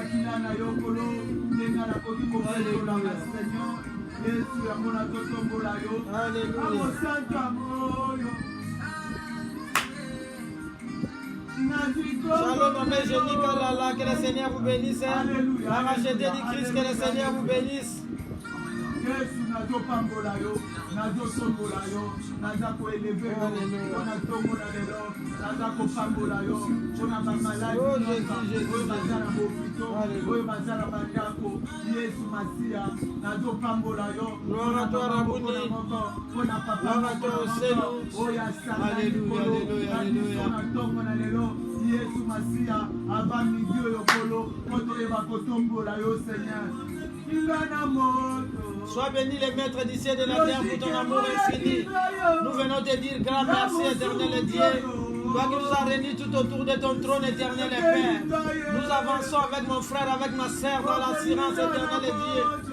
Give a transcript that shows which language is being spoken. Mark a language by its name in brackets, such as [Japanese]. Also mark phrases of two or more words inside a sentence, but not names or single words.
[French] Alléluia. Shalom, Amen, Génie, Kalala, que le Seigneur vous bénisse. La racheté du Christ, que le Seigneur vous bénisse. [Lingala] Yesu nazopambola yo, nazosombola yo, nazakoeleve yo, nazomonga lelo, nazakopambola yo, mpona bamaladi oyo baza na bopito, oyo baza na bandako, Yesu Masiya, nazopambola yo, mpona papa oyo asala likolo, na biso na ntongo na lelo, Yesu Masiya, ava midi oyo kolo, po toyeba kotombola yo Seigneur. [French] Sois béni le maître du ciel et de la terre pour ton amour infini. Nous venons te dire grand merci, éternel Dieu. Toi qui nous as réunis tout autour de ton trône, éternel et Père. Nous avançons avec mon frère, avec ma sœur dans l'assurance, éternel Dieu.